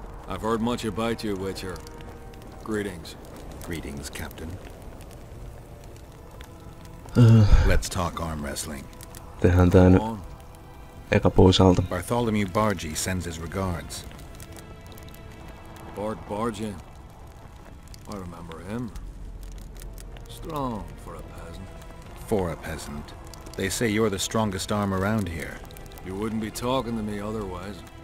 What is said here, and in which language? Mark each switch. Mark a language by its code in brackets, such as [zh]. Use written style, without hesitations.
[en] I've heard much about you, Witcher. Greetings. Greetings, Captain. Let's talk arm wrestling. [fi] Tehdään tää nyt eka pois alta. [en] Bartholomew Bargy sends his regards. Paaaljon. I remember him. Strong for a peasant. For a peasant. They say you're the strongest arm around here. You wouldn't be talking to me otherwise.